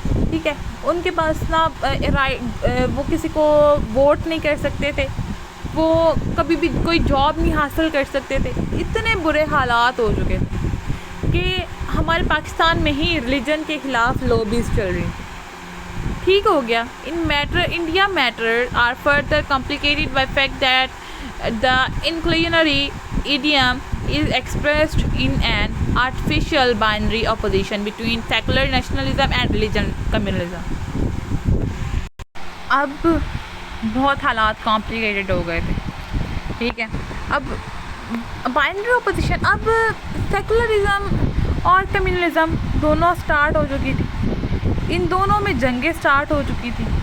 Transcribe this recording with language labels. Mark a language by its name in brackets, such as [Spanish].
[Urdu] ٹھیک ہے, ان کے پاس نہ وہ کسی کو ووٹ نہیں کر سکتے تھے, وہ کبھی بھی کوئی جاب نہیں حاصل کر سکتے تھے. اتنے برے حالات ہو چکے تھے کہ ہمارے پاکستان میں ہی ریلیجن کے خلاف لابیز چل رہی تھیں. ٹھیک ہو گیا. [English] India matter are further complicated by fact that the inclusionary idiom is expressed in an artificial binary opposition between secular nationalism and religion communalism. [Urdu] اب بہت حالات کمپلیکیٹڈ ہو گئے تھے. ٹھیک ہے, اب بائنری اپوزیشن, اب سیکولرزم اور کمیونلزم دونوں سٹارٹ ہو چکی تھی, ان دونوں میں جنگیں سٹارٹ ہو چکی تھی.